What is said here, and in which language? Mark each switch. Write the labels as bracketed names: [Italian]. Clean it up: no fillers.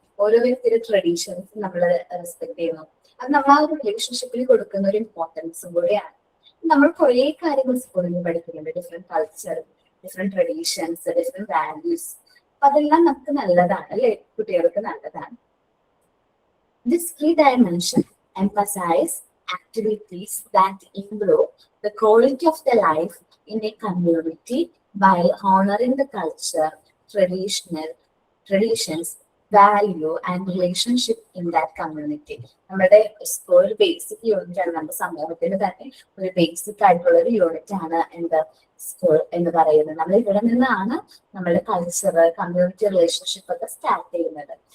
[Malayalam] ഓരോ വ്യക്തിയുടെ ട്രഡീഷൻസ് നമ്മൾ റെസ്പെക്ട് ചെയ്യുന്നു. അത് നമ്മൾ ആ ഒരു റിലേഷൻഷിപ്പിൽ കൊടുക്കുന്ന ഒരു ഇമ്പോർട്ടൻസും കൂടെയാണ്. നമ്മൾ കുറെ കാര്യങ്ങൾ സ്കൂളിൽ പഠിക്കുന്നുണ്ട്, different culture, different traditions, different values. അപ്പൊ അതെല്ലാം നമുക്ക് നല്ലതാണ് അല്ലെ, കുട്ടികൾക്ക് നല്ലതാണ്. [English] This key dimension emphasize activities that improve the quality of the life in a community while honoring the culture, traditions, value and relationship in that community. [Malayalam] നമ്മുടെ school basic unit ആണ്. നമ്മുടെ സമൂഹത്തിന് തന്നെ ഒരു ബേസിക് ആയിട്ടുള്ള ഒരു യൂണിറ്റ് ആണ് എന്ത്, സ്കൂൾ എന്ന് പറയുന്നത്. നമ്മൾ ഇവിടെ നിന്നാണ് നമ്മുടെ കൾച്ചർ, കമ്മ്യൂണിറ്റി റിലേഷൻഷിപ്പ് ഒക്കെ സ്റ്റാർട്ട് ചെയ്യുന്നത്.